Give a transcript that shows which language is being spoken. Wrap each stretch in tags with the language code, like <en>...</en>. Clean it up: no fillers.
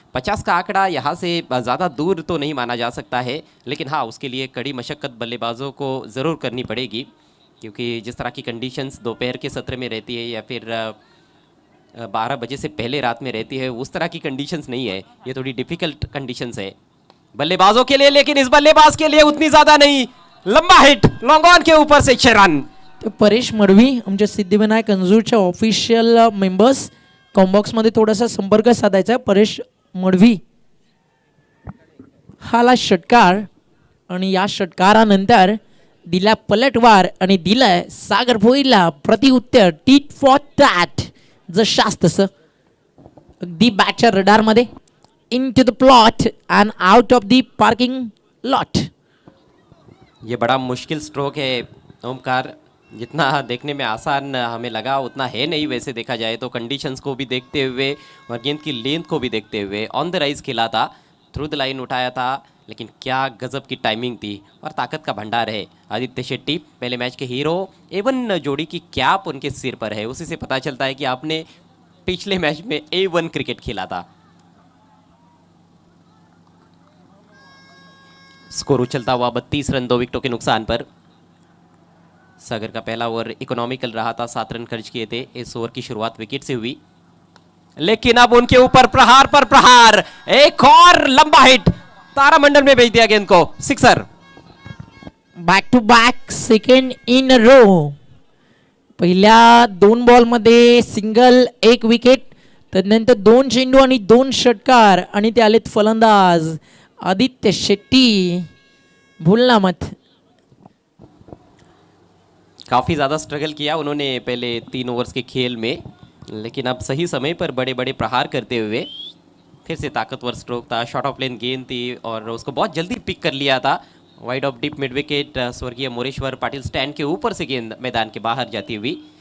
<hi>50 का आंकड़ा यहाँ से ज़्यादा दूर तो नहीं माना जा सकता है, लेकिन हाँ उसके लिए कड़ी मशक्कत बल्लेबाजों को ज़रूर करनी पड़ेगी, क्योंकि जिस तरह की कंडीशंस दोपहर के सत्र में रहती है या फिर 12 बजे से पहले रात में रहती है, उस तरह की कंडीशंस नहीं है, ये थोड़ी डिफिकल्ट कंडीशंस है बल्लेबाजों के लिए, लेकिन इस बल्लेबाज के लिए उतनी ज़्यादा नहीं। लंबा हिट लॉन्ग ऑन के ऊपर से 6 रन।</hi> <mr>तर परेश मडवी आमच्या सिद्धिविनायक अंजूरच्या ऑफिशियल मेंबर्स कॉम्बॉक्समध्ये थोडासा संपर्क साधायचा आहे। परेश मडवी हाला षटकार आणि या षटकारानंतर दिला पलटवार आणि दिलाय सागर भोईरला प्रत्युत्तर,</mr> <en>tit for tat</en> <mr>जशास तसं अगदी बॅटच्या रडारमध्ये,</mr> <en>Into the plot and out of the parking lot.</en> <hi>ये बड़ा मुश्किल स्ट्रोक है ओमकार, जितना देखने में आसान हमें लगा उतना है नहीं। वैसे देखा जाए तो कंडीशंस को भी देखते हुए और गेंद की लेंथ को भी देखते हुए ऑन द राइज खेला था, थ्रू द लाइन उठाया था, लेकिन क्या गजब की टाइमिंग थी और ताकत का भंडार है आदित्य शेट्टी, पहले मैच के हीरो। A1 जोड़ी की कैप उनके सिर पर है, उसी से पता चलता है कि आपने पिछले मैच में A1 क्रिकेट खेला था। स्कोर उछलता हुआ 32 रन 2 विकेटों के नुकसान पर। सागर का पहला ओवर इकोनॉमिकल रहा था, 7 रन खर्च किए थे। इस ओवर की शुरुआत विकेट से हुई, लेकिन अब उनके ऊपर प्रहार पर प्रहार, एक और लंबा हिट, तारामंडल में भेज दिया गेंद को, sixer.</hi> <en>back to back second in row,</en> <mr>पहिल्या 2 बॉलमध्ये सिंगल 1 विकेट, त्यानंतर 2 चेंडू आणि 2 षटकार आणि ते आलेत फलंदाज आदित्य शेट्टी।</mr> <hi>भूलना मत। काफ़ी ज़्यादा स्ट्रगल किया उन्होंने पहले 3 ओवर्स के खेल में, लेकिन अब सही समय पर बड़े बड़े प्रहार करते हुए फिर से ताकतवर स्ट्रोक था, शॉर्ट ऑफ लेन गेंद थी और उसको बहुत जल्दी पिक कर लिया था। Wide of dip mid wicket, स्वर्गीय मोरेश्वर पाटिल स्टैंड के ऊपर से गेंद मैदान के बाहर जाती हुई।</hi>